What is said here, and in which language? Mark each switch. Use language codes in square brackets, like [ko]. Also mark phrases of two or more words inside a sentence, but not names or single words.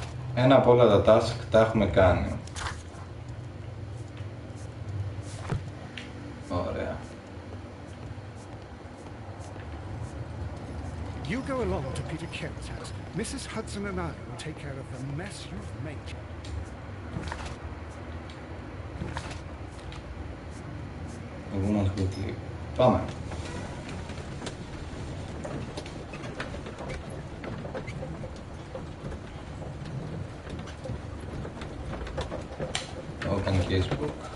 [el] Ένα από όλα τα task τα έχουμε κάνει. Ωραία. [en] You go along to Peter Kent's house. Mrs. Hudson and I will take care of the mess you've made. [el] Πάμε. [en] Open casebook.